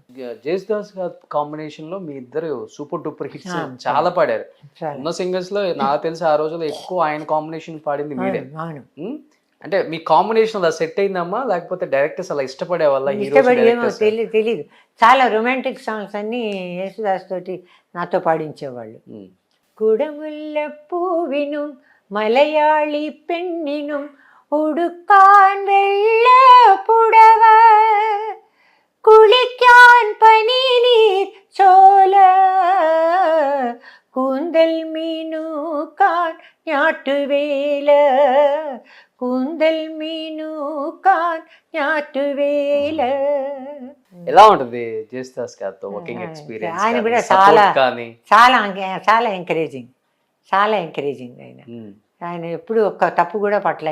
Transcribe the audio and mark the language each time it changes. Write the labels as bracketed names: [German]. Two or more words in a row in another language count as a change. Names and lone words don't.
[Telugu] జేసుదాస్ గారి కాంబినేషన్ లో మీ ఇద్దరు [English] super duper hits [Telugu] చాలా పాడారు. ఉన్న సింగర్స్ లో నాకు తెలిసి ఆ రోజుల్లో ఎక్కువ ఆయన కాంబినేషన్ పాడింది మీరే. అవును. అంటే మీ కాంబినేషన్ అలా సెట్ అయిందమ్మా, లేకపోతే డైరెక్టర్స్ అలా ఇష్టపడే వాళ్ళ? ఇష్టపడేమో తెలీదు. చాలా [English] romantic songs [Telugu] అన్ని యేసుదాస్ తోటి నాతో పాడించేవాళ్ళు. [Malayalam] കുടമുല്ല പൂവിനും മലയാളി പെണ്ണിനും ഉടുക്കാൻ വെള്ള പുടവ, കുളിക്കാൻ പനിനീർ ചോല, കൂന്തൽ മീനൂക്കാൻ ഞാട്ടുവേല, കൂന്തൽ മീനുകാൻ നാട്ടുവേല. [Telugu] ఎలా ఉంటుంది జేసుదాస్ గారితో [English] working experience? [Telugu] ఆయన కూడా చాలా ఎంకరేజింగ్ ఆయన ఎప్పుడు ఒక్క తప్పు కూడా పట్ల.